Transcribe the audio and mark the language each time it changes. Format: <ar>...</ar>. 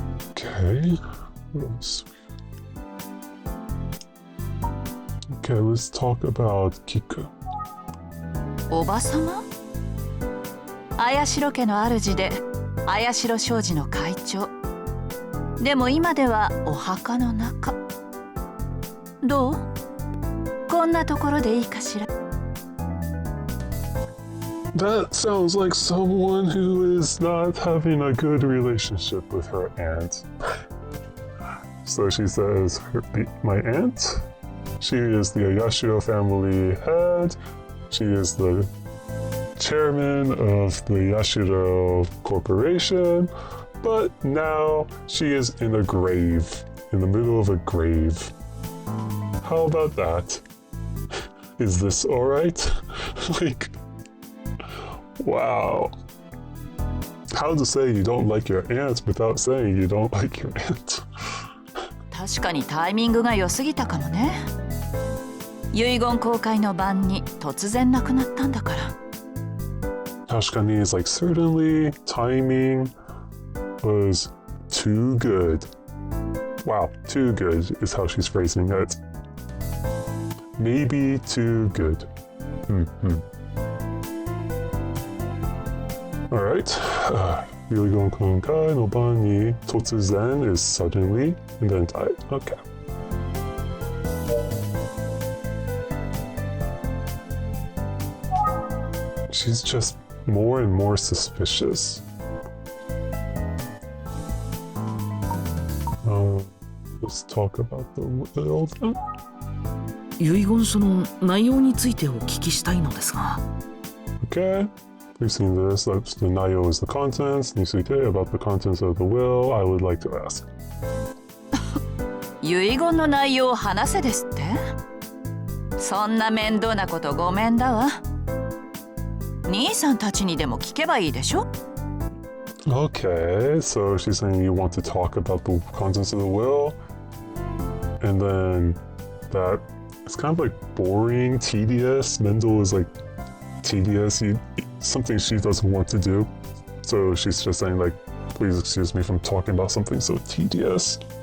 <en>Okay. What else? Okay, let's talk about Kiku.</en> <ja>おばさま？綾代家の主で綾代商事の会長。でも今ではお墓の中。どう？こんなところでいいかしら。</ja> <en>That sounds like someone who is not having a good relationship with her aunt. So she says, my aunt? She is the Ayashiro family head. She is the chairman of the Yashiro Corporation. But now she is in a grave, in the middle of a grave. How about that? Is this alright? Like, wow. How to say you don't like your aunt without saying you don't like your aunt?</en> <ja>確かにタイミングが良すぎたかもね。遺言公開の晩に突然亡くなったんだから。</ja> <en>確かに is like certainly timing was too good. Wow, too good is how she's phrasing it. Maybe too good. Alright.</en> <ja>遺言公開の晩に突然</ja> <en>is suddenly and then died. Okay. She's just more and more suspicious. Let's talk about the will then.</en> <ja>遺言書の内容についてお聞きしたいのですが。</ja> <en>Okay. We've seen this. The nayo is the contents. について about the contents of the will. I would like to ask.</en> <ja>遺言の内容を話せですって？そんな面倒なことごめんだわ。兄さんたちにでも聞けばいいでしょ？</ja> <en>Okay, so she's saying you want to talk about the contents of the will, and then that it's kind of like boring, tedious. Mendel is like tedious. Something she doesn't want to do, so she's just saying like, please excuse me from talking about something so tedious.</en>